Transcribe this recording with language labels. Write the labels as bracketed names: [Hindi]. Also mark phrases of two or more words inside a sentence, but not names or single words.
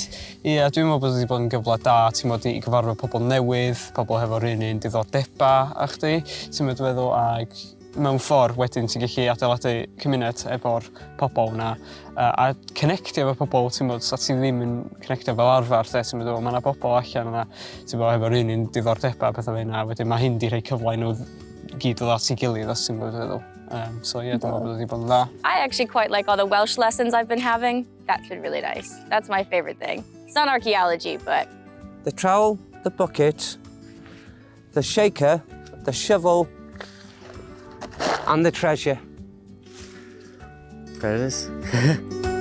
[Welsh] Ie, dwi'n meddwl bod wedi bod yn gyfle da, ti'n meddwl i gyfarfod pobl newydd, pobl hefo'r un diddordebau a chdi, ti'n meddwl, ag mewn ffordd wedyn ti'n gallu adeiladu cymuned efo'r pobl yna a connectio efo pobl, ti'n meddwl, sa ti ddim yn connectio fel arfer, ti'n meddwl, mae yna pobl allan yna, ti'n meddwl, efo'r un diddordebau, pethau fe yna, wedyn mae hyn di rhoi cyfle i nhw gyd o at ei gilydd, os ti'n meddwl. [English] So yeah, [Welsh] dwi'n meddwl bod wedi bod yn dda. [English] I actually quite like all the Welsh lessons I've been having. That's been really nice. That's my favorite thing. It's not archaeology, but... The trowel, the bucket, the shaker, the shovel, and the treasure. There it is.